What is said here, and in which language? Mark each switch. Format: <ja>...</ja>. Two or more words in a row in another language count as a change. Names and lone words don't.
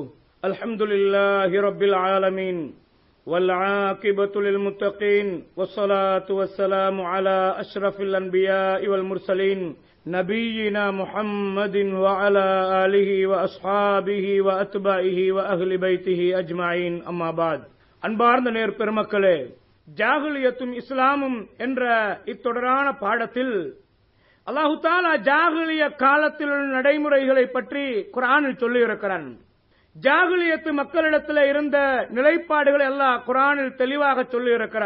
<ar>الحمد لله رب العالمين والعاقبة للمتقين والصلاة والسلام على أشرف الأنبياء والمرسلين نبينا محمد وعلى آله وأصحابه وأتباعه وأهل بيته أجمعين. أما بعد.</ar> <ta>அன்பார்ந்த நேர் பெருமக்களே, ஜாகிலியத்தும் இஸ்லாமும் என்ற இத்தொடரான பாடத்தில்</ta> <ar>الله تعالى</ar> <ta>ஜாகிலிய காலத்தில் உள்ள நடைமுறைகளை பற்றி குர்ஆனில் சொல்லி இருக்கிறான். ஜாகிலியத்து மக்களிடத்தில் இருந்த நிலைப்பாடுகளை அல்லாஹ் குர்ஆனில் தெளிவாக சொல்லி இருக்கிறான்.</ta>